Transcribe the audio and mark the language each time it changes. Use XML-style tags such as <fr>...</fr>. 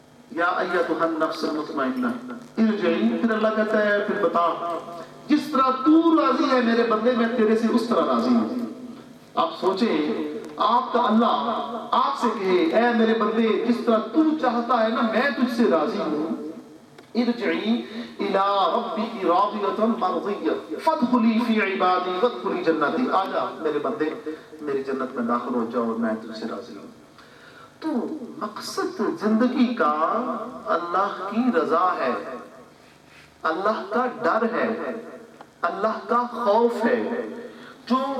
<ar>یا ایتھا النفس المطمئنہ ارجعی،</ar> <ur>پھر اللہ کہتا ہے پھر بتا، جس طرح تو راضی ہے میرے بندے میں تیرے سے اس طرح راضی ہوں. آپ سوچیں آپ کا اللہ آپ سے کہے اے میرے بندے جس طرح تو چاہتا ہے نا میں تجھ سے راضی ہوں.</ur> <ar>ارجعی الی ربک راضیۃ مرضیہ فادخلی فی عبادی وادخلی جنتی.</ar> <ur>آجا میرے بندے میری جنت میں داخل ہو جاؤ اور میں تجھ سے راضی ہوں. تو مقصد زندگی کا اللہ کی رضا ہے، اللہ کا ڈر ہے، اللہ کا خوف ہے. جو</ur>